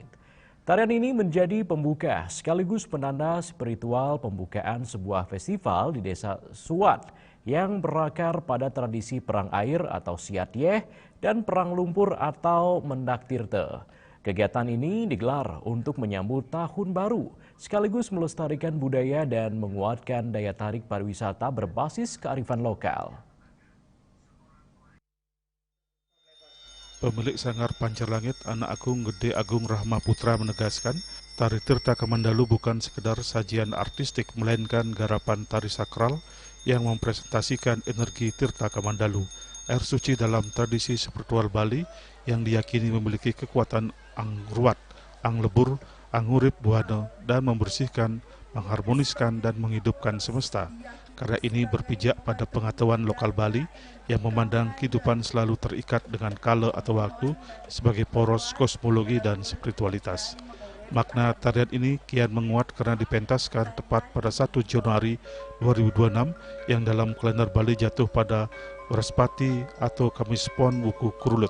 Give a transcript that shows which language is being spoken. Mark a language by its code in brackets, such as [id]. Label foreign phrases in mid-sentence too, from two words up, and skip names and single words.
[id] Tarian ini menjadi pembuka sekaligus penanda spiritual pembukaan sebuah festival di Desa Suat yang berakar pada tradisi perang air atau Siatyeh dan perang lumpur atau Mendak Tirta. Kegiatan ini digelar untuk menyambut Tahun Baru sekaligus melestarikan budaya dan menguatkan daya tarik pariwisata berbasis kearifan lokal. Pemilik Sanggar Pancar Langit, Anak Agung Gede Agung Rahma Putra menegaskan, tari Tirta Kamandalu bukan sekedar sajian artistik, melainkan garapan tari sakral yang mempresentasikan energi Tirta Kamandalu, air suci dalam tradisi spiritual Bali yang diyakini memiliki kekuatan [ban] angruat, anglebur, angurip buana, [id] dan membersihkan, mengharmoniskan, dan menghidupkan semesta. Karya ini berpijak pada pengetahuan lokal Bali yang memandang kehidupan selalu terikat dengan kala atau waktu sebagai poros kosmologi dan spiritualitas. Makna tarian ini kian menguat karena dipentaskan tepat pada 1 Januari 2026 yang dalam kalender Bali jatuh pada Wrespati atau Kamis Pon Wuku Kurulut.